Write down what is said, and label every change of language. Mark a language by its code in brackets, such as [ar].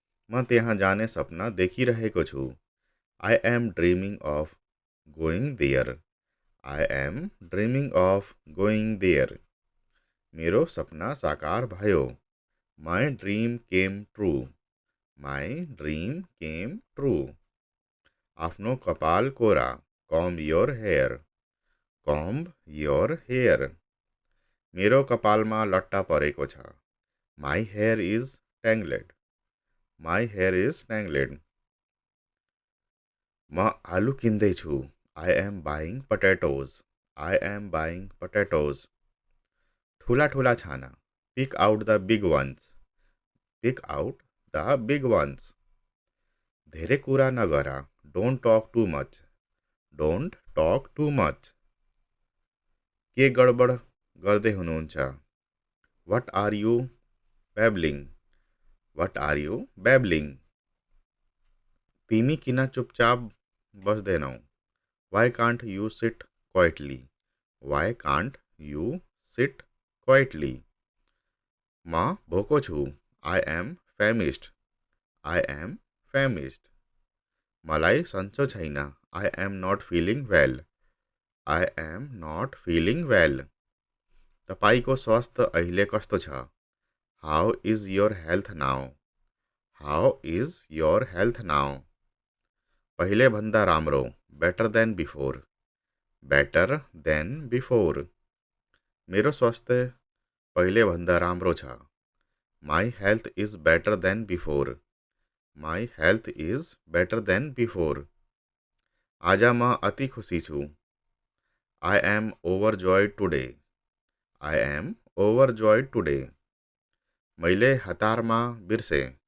[ne] म त्यहाँ जाने सपना देखिरहेको छु. [en] I am dreaming of going there. I am dreaming of going there. [ne] मेरो सपना साकार भयो. [en] My dream came true. My dream came true. [ne] आफ्नो कपाल कोरा. [en] Comb your hair. Comb your hair. [ne] मेरो कपालमा लट्टा परेको छ. [en] My hair is tangled. My hair is tangled. [ne] म आलु किन्दैछु. [en] I am buying potatoes. I am buying potatoes. [ne] ठुला ठुला छाना, [en] Pick out the big ones, pick out the big ones. [ne] धेरै कुरा नगरा, [en] Don't talk too much, don't talk too much. [ne] के गडबड गर्दै हुनुहुन्छ? [en] What are you babbling? What are you babbling? [ne] तिमी किन चुपचाप बस्दैनौ? [en] Why can't you sit quietly? Why can't you sit quietly? [ne] म भोको छु. [en] I am famished. I am famished. [ne] मलाई सन्चो छैन. [en] I am not feeling well. I am not feeling well. [ne] तपाईको स्वास्थ्य अहिले कस्तो छ? [en] How is your health now? How is your health now? [ne] पहिले भन्दा राम्रो, [en] better than before. Better than before. [ne] मेरो स्वास्थ्य पहिले भन्दा राम्रो छ. [en] My health is better than before. My health is better than before. [ne] आज म अति खुसी छु. [en] I am overjoyed today. I am overjoyed today. [ne] मैले हतारमा बिर्से.